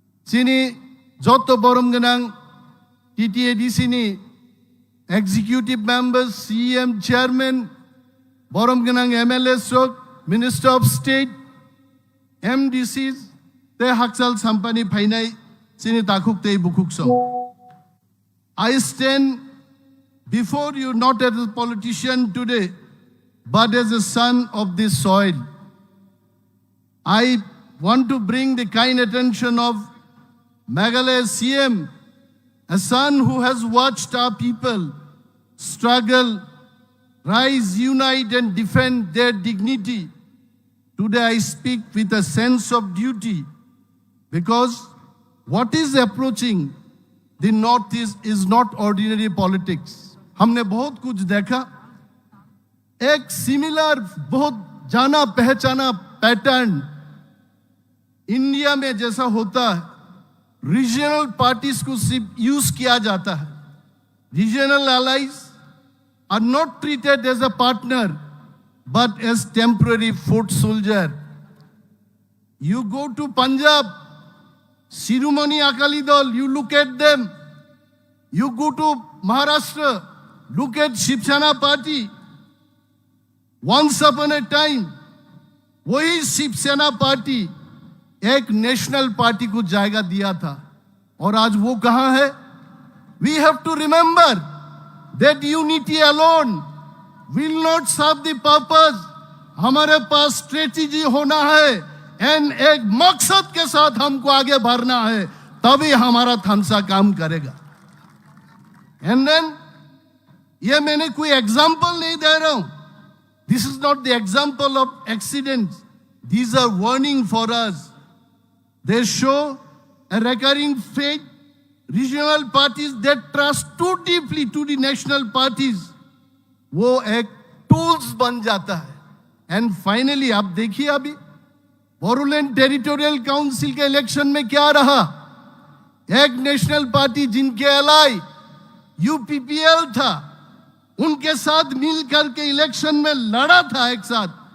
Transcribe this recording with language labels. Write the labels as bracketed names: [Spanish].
[Kok Borok] चिनी जत बरम गोनां टीटीएडीसी नि एग्जीक्यूटिव मेंबर्स सीएम चेयरमैन बरम गोनां एमएलए स्ट्रोक मिनिस्टर ऑफ स्टेट एमडीसी ते हाकसाल साम्पानी फाइनाय Sini takuk tei bukuk so. [English] I stand before you not as a politician today, but as a son of this soil. I want to bring the kind attention of Meghalaya CM, a son who has watched our people struggle, rise, unite and defend their dignity. Today I speak with a sense of duty because what is approaching the Northeast is not ordinary politics. [Hindi] हमने बहुत कुछ देखा, एक similar बहुत जाना पहचाना pattern India में जैसा होता है, रीजनल पार्टीज को सिर्फ यूज किया जाता है. [English] Regional allies are not treated as a partner but as temporary foot soldier. You go to Punjab, Shiromani Akali Dal, you look at them. You go to Maharashtra, look at Shiv Sena party. Once upon a time, [Hindi] वही शिव सेना party एक national party को जायगा दिया था और आज वो कहां है? [English] We have to remember that unity alone will not serve the purpose. [Hindi] हमारे पास स्ट्रेटेजी होना है एंड एक मकसद के साथ हमको आगे बढ़ना है, तभी हमारा थानसा काम करेगा. एंड देन ये मैंने कोई एग्जांपल नहीं दे रहा हूं. [English] This is not the example of accidents. These are warning for us. They show a recurring fate. Regional parties that trust too deeply to the national parties, [Hindi] वो एक टूल्स बन जाता है. एंड फाइनली आप देखिए अभी बोरोलैंड टेरिटोरियल काउंसिल के election में क्या रहा. एक नेशनल पार्टी जिनके एलाई यूपीपीएल था, उनके साथ मिलकर के इलेक्शन में लड़ा था एक साथ.